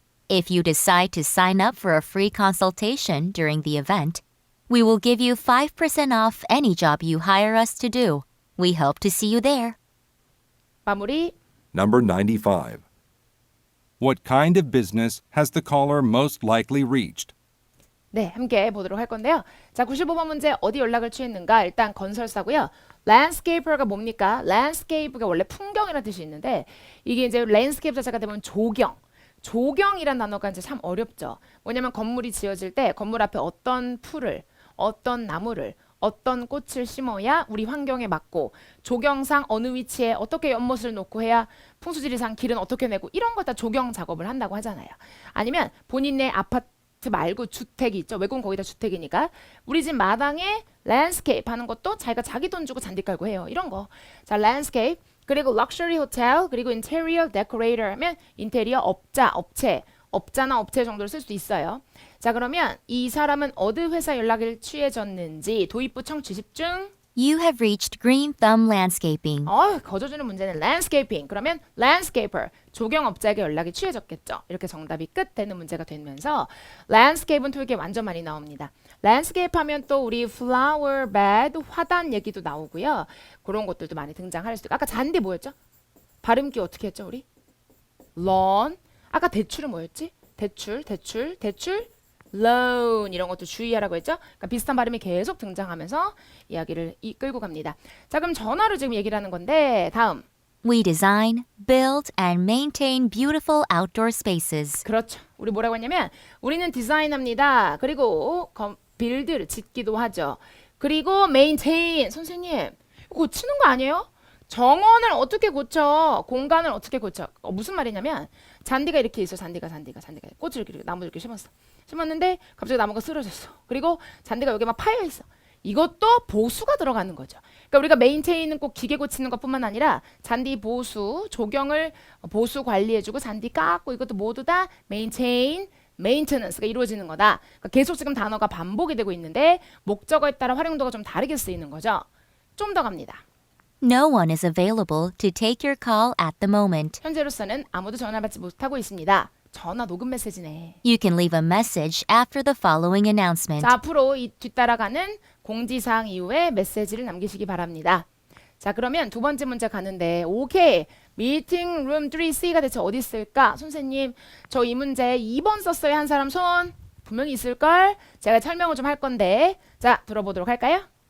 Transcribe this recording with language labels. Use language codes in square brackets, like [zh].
[en] If you decide to sign up for a free consultation during the event, we will give you 5% off any job you hire us to do. We hope to see you there. [ko] 마무리. [en] Number 95. What kind of business has the caller most likely reached? [ko] 네, 함께 보도록 할 건데요. 자, 95번 문제 어디 연락을 취했는가? 일단 건설사고요. landscaper가 뭡니까? landscape가 원래 풍경이라는 뜻이 있는데 이게 이제 landscape 자체가 되면 조경. 조경이란 단어가 이제 참 어렵죠. 뭐냐면 건물이 지어질 때 건물 앞에 어떤 풀을, 어떤 나무를, 어떤 꽃을 심어야 우리 환경에 맞고 조경상 어느 위치에 어떻게 연못을 놓고 해야 풍수지리상 길은 어떻게 내고 이런 거 다 조경 작업을 한다고 하잖아요. 아니면 본인의 아파트 말고 주택이 있죠. 외국은 거의 다 주택이니까 우리 집 마당에 랜드스케이프 하는 것도 자기가 자기 돈 주고 잔디 깔고 해요. 이런 거. 자, 랜드스케이프 그리고 럭셔리 호텔 그리고 인테리어 데코레이터 하면 인테리어 업자, 업체 업자나 업체 정도를 쓸 수 있어요. 자 그러면 이 사람은 어느 회사 연락을 취해졌는지 도입부 청취 집중. [en] You have reached Green Thumb Landscaping. [ko] 거저주는 문제는 landscaping. 그러면 landscaper 조경업자에게 연락이 취해졌겠죠. 이렇게 정답이 끝 되는 문제가 되면서 landscape은 토익에 완전 많이 나옵니다. landscape 하면 또 우리 flower bed 화단 얘기도 나오고요. 그런 것들도 많이 등장할 수도 있고 아까 잔디 뭐였죠? 발음기 어떻게 했죠 우리? lawn 아까 대출은 뭐였지? 대출 loan 이런 것도 주의하라고 했죠. 그러니까 비슷한 발음이 계속 등장하면서 이야기를 이끌고 갑니다. 자 그럼 전화로 지금 얘기를 하는 건데 다음 [en] We design, build, and maintain beautiful outdoor spaces. [ko] 그렇죠. 우리 뭐라고 했냐면 우리는 디자인합니다. 그리고 빌드를 짓기도 하죠. 그리고 maintain 선생님 고치는 거 아니에요? 정원을 어떻게 고쳐? 공간을 어떻게 고쳐? 무슨 말이냐면 잔디가 이렇게 있어. 잔디가 꽃을 이렇게 나무를 이렇게 심었는데 갑자기 나무가 쓰러졌어. 그리고 잔디가 여기 막 파여 있어. 이것도 보수가 들어가는 거죠. 그러니까 우리가 메인테인은 꼭 기계 고치는 것뿐만 아니라 잔디 보수, 조경을 보수 관리해주고 잔디 깎고 이것도 모두 다 메인테인, 메인테넌스가 이루어지는 거다. 그러니까 계속 지금 단어가 반복이 되고 있는데 목적어에 따라 활용도가 좀 다르게 쓰이는 거죠. 좀 더 갑니다. [en] No one is available to take your call at the moment. [ko] 현재로서는 아무도 전화 받지 못하고 있습니다. 전화 녹음 메시지네. [en] You can leave a message after the following announcement. [ko] 자, 앞으로 이 뒤따라가는 공지사항 이후에 메시지를 남기시기 바랍니다. 자, 그러면 두 번째 문제 가는데 오케이. 미팅 룸 3C가 대체 어디 있을까? 선생님, 저 이 문제 2번 썼어요. 한 사람 손 분명히 있을걸? 제가 설명을 좀 할 건데 자, 들어보도록 할까요?